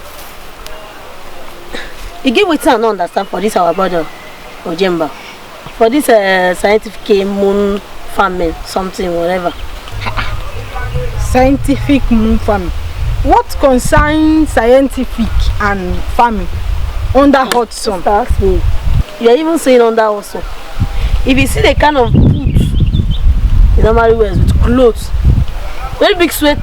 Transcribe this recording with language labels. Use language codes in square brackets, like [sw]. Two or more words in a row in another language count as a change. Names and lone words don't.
[en] You get what I don't understand for this our brother Ojemba. For this scientific moon farming, something, whatever. Scientific moon farming. What concerns scientific and farming under hot sun? Ask me. You are even saying under hot sun. If you see the kind of boots he normally wears with clothes, very big sweater.